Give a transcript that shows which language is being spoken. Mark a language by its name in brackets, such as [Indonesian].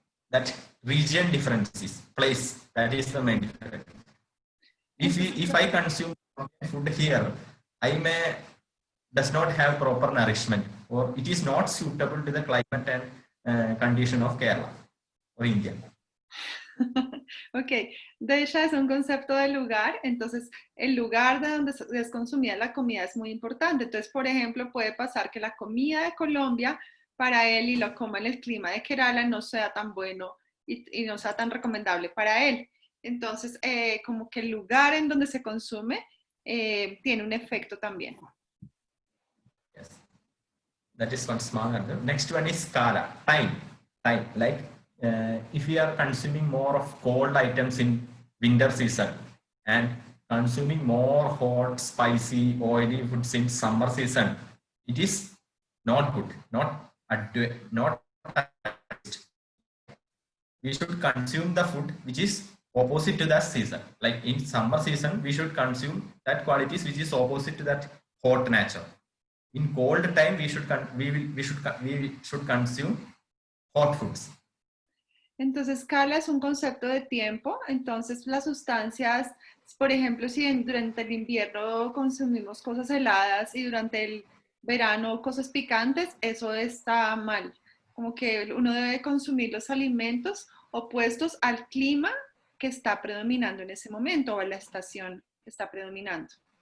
[English] That region differences, place, that is the main difference. If I consume food here, I does not have proper nourishment, or it is not suitable to the climate and condition of Kerala or India. [Spanish] Ok, desha es un concepto de lugar, entonces el lugar de donde es consumida la comida es muy importante. Entonces, por ejemplo, puede pasar que la comida de Colombia para él y lo coma en el clima de Kerala no sea tan bueno y no sea tan recomendable para él. Entonces, como que el lugar en donde se consume tiene un efecto también. [English] Yes, that is one small answer. Next one is kala, time. Like if we are consuming more of cold items in winter season and consuming more hot, spicy, oily foods in summer season, it is not good, not we should consume the food which is opposite to that season. Like in summer season, we should consume that qualities which is opposite to that hot nature. In cold time, we should consume hot foods. [Spanish] Entonces, Kala es un concepto de tiempo. Entonces, las sustancias, por ejemplo, si durante el invierno consumimos cosas heladas y durante el verano cosas picantes, eso está mal. Como que uno debe consumir los alimentos opuestos al clima que está predominando en ese momento o a la estación que está predominando.